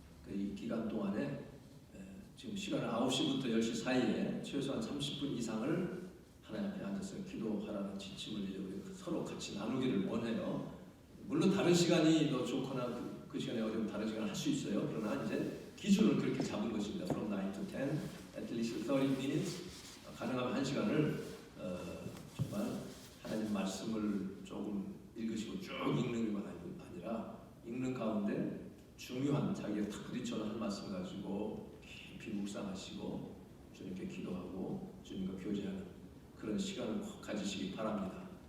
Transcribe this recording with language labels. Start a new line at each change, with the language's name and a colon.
Korean: 이 기간 동안에 지금 시간은 9시부터 10시 사이에 최소한 30분 이상을 하나님 앞에 앉아서 기도하라는 지침을 이제 우리 서로 같이 나누기를 원해요. 물론 다른 시간이 더 좋거나 그 시간에 어려우면 다른 시간을 할 수 있어요. 그러나 이제 기준을 그렇게 잡은 것입니다.
English: From 9 to 10, at least 30 minutes.
Korean: 가능하면 1시간을 정말 하나님 말씀을 조금 읽으시고 쭉 읽는 것만 아니라 읽는 가운데 중요한 자기가 탁 부딪혀서 한 말씀 가지고 깊이 묵상하시고 주님께 기도하고 주님과 교제하는 그런 시간을 꼭 가지시기 바랍니다.